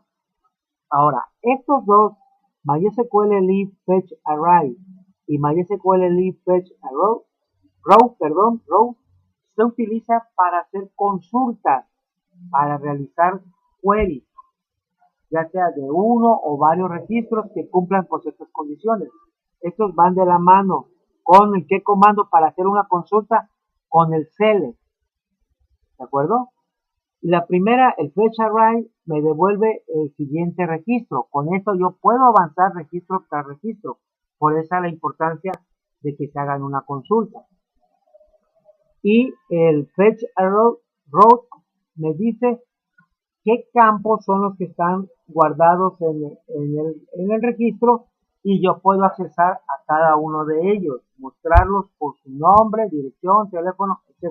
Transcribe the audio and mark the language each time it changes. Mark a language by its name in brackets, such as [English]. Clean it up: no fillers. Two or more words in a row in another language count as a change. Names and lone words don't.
[Spanish] Ahora, estos dos, MySQL Fetch Array y MySQL Fetch Row, se utiliza para hacer consultas, para realizar queries, ya sea de uno o varios registros que cumplan con ciertas condiciones. Estos van de la mano con el qué comando para hacer una consulta, con el select, ¿de acuerdo? Y la primera, el fetch array, me devuelve el siguiente registro. Con esto yo puedo avanzar registro tras registro. Por esa la importancia de que se hagan una consulta. Y el fetch arrow me dice qué campos son los que están guardados en el registro y yo puedo accesar a cada uno de ellos, mostrarlos por su nombre, dirección, teléfono, etc.